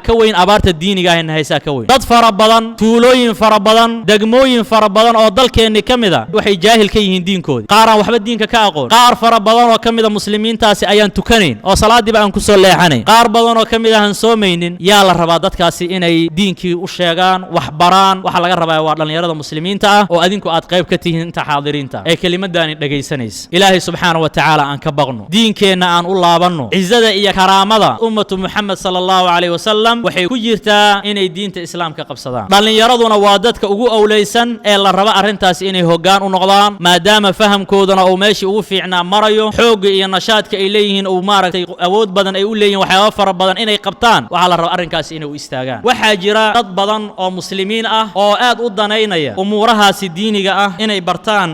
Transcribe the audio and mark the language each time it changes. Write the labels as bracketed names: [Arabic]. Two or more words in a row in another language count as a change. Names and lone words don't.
[Somali] ka weyn abaarta diiniga هيسا كوي dad fara badan tuulooyin fara badan degmooyin fara badan oo dalkeeni kamida waxay jaahil ka yihiin diinkoodi qaar aan waxba diinka ka aqoon qaar fara badan oo kamida muslimiintaasi ayaan tukanayn oo salaadiiba aan ku soo leexanayn qaar badan oo kamida aan soomaynin yaa la rabaa dadkaasi inay diinkii u sheegaan wax baraan waxa laga rabaa waa dhalinyarada muslimiinta ah oo adinku aad qayb ka tihiin inta xaadiriinta ee kelimadani dhageysanaysa ilaahay [Arabic] سبحانه وتعالى [Somali] aan ka baqno diinkeena aan u laabanno cizada iyo karaamada [Arabic] أمة محمد صلى الله عليه وسلم [Somali] waxay ku jirtaa inay diinta islaamka qabsadaan dhalinyaraduna waa dadka ugu awleysan ee la raba arintaas inay hoggaan u noqdaan maadaama fahamkoodana uu meeshii ugu fiicnaa marayo xoog iyo nashaadka ay leeyihiin oo maaragtay awood badan ay u leeyihiin waxyaabo fara badan inay qabtaan waxa la raba arinkaas inay u istaagaan waxa jira dad badan oo muslimiin ah oo aad u daneynaya umuurahaasi diiniga ah inay bartaan